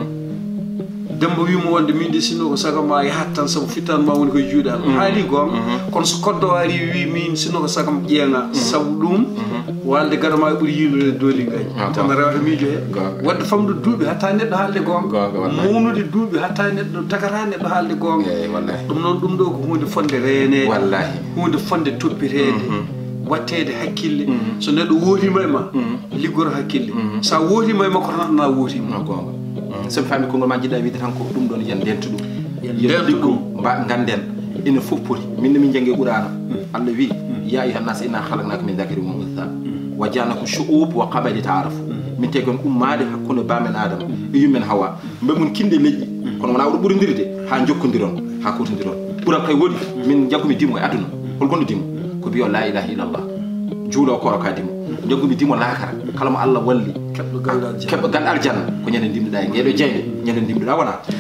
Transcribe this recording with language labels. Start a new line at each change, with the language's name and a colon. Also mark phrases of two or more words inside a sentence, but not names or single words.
Fula: Demba wiimo wonde min de sinno ko sago ma yahat tan sabu fittan ma woni koye juuɗe Allah haali gonga kono so Kodda wari wi min sinno ko sagam ƴeeŋa sabu ɗum walde gaɗa ma ɓuuri yiilude dooli ngaji tan rewata miijo he wadde famde duuɓi hatta neɗɗo haalde gonga mawnude duuɓi hatta neɗɗo tagata neɗɗo haalde gonga ɗum noon ɗum ɗo ko hunde fonde reenede hunde fonde toppitede wattede hakkille so neɗɗo wootima e ma liggoro hakkille sa wootima e makko tan na wootima gonga somi faami konngol ma jiɗɗa wiide tan ko ɗum ɗon yen ndentu ɗum yen ɗum mba ganden ina fof poti min min jangue qur'ana Allah wi
Arabic: يا أيها الناس إنا خلقناكم من ذكر وأنثى وجعلناكم شعوبا وقبائل تعارفوا
Fula: min tegon ummade hakkunde bamen adama e yummen hawa mbe mun kinde leƴƴi kono wona wuɗo ɓurodirde ha jokkodiron ha kutodiron ɓuran kay woodi min jaggumi dimo e aduna holgonde dimo ko biyo
Arabic: لا إله إلا الله
Fula: juulo koro ka dimo jaggumi dimo laakara kala mo Allah walli keɓɗo gal aljanna ko ñande ndimɗuɗa e ngeɗo jeyde ñande ndimɗuɗa wona